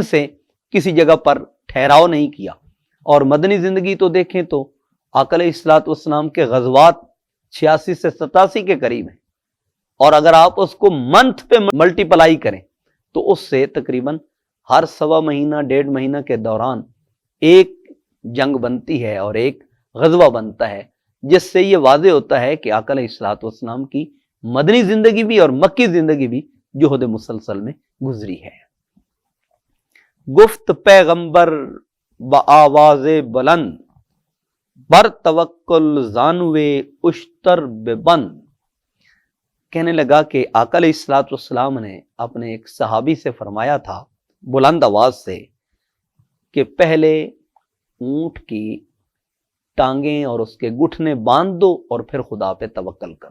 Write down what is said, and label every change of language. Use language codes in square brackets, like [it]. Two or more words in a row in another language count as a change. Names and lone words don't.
[ur] سے کسی جگہ پر ٹھہراؤ نہیں کیا، اور مدنی زندگی تو دیکھیں تو آقا [ar] علیہ الصلوۃ والسلام [ur] کے غزوات 86 سے 87 کے قریب ہیں، اور اگر آپ اس کو منتھ پہ ملٹیپلائی کریں تو اس سے تقریباً ہر سوا مہینہ 1.5 مہینہ کے دوران ایک جنگ بنتی ہے اور ایک غزوہ بنتا ہے، جس سے یہ واضح ہوتا ہے کہ آقا [ar] علیہ الصلوۃ والسلام [ur] کی مدنی زندگی بھی اور مکی زندگی بھی جہد مسلسل میں گزری ہے۔ [fa] گفت پیغمبر بآواز بلند، بر توکل زانوے اشتر ببند، [ur] کہنے لگا کہ آقا [ar] علیہ الصلوۃ والسلام [ur] نے اپنے ایک صحابی سے فرمایا تھا بلند آواز سے کہ پہلے اونٹ کی ٹانگیں اور اس کے گھٹنے باندھ دو اور پھر خدا پہ توکل کرو۔